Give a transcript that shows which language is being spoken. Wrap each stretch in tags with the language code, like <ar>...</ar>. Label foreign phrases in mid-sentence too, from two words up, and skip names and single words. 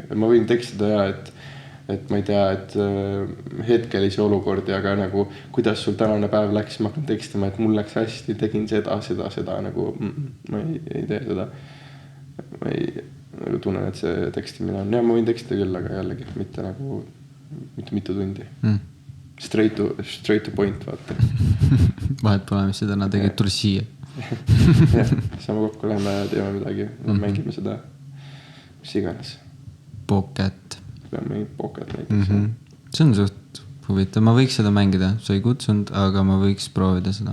<et>Ma võin tekstida et ma ei tea, et hetkelisi olukordi, aga nagu kuidas sul tänane päev läks, ma hakkan tekstima, et mul läks hästi, tegin seda, nagu ma ei tee seda. Ma ei tunnen, et see tekstimine on. Ja ma võin tekstida küll, aga jällegi mitte nagu mitu tundi.</et> <en>Straight to point,</en> <et>vaata. Vahet pole, mis see täna tegid, tuli siia. Jah, saame kokku, läheme teeme midagi, mängime seda, mis iganes. Pocket. Peame mängima Pocket näiteks. See on suht huvitav, ma võiks seda mängida, sa ei kutsunud, aga ma võiks proovida seda.</et>